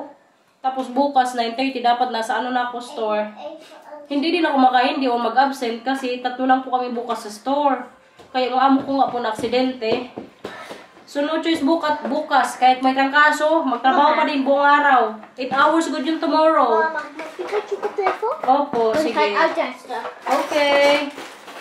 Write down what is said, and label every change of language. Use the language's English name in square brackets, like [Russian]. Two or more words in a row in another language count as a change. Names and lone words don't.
[Filipino] Tapos bukas, 9:30, dapat nasa ano na ako store. Hindi din ako makain, hindi ako mag-absent kasi 3 lang po kami bukas sa store. Kaya ang amo ko nga po na aksidente. So no choice bukas, kahit may trangkaso, magtrabaho pa din buong araw. [English] 8 hours good [Filipino] yun [English] tomorrow. [Dutch] Mag ik het je op telefoon? [Filipino] Opo, [Dutch] Dan [Filipino] sige. [Dutch] ga ik uittesten. Okay.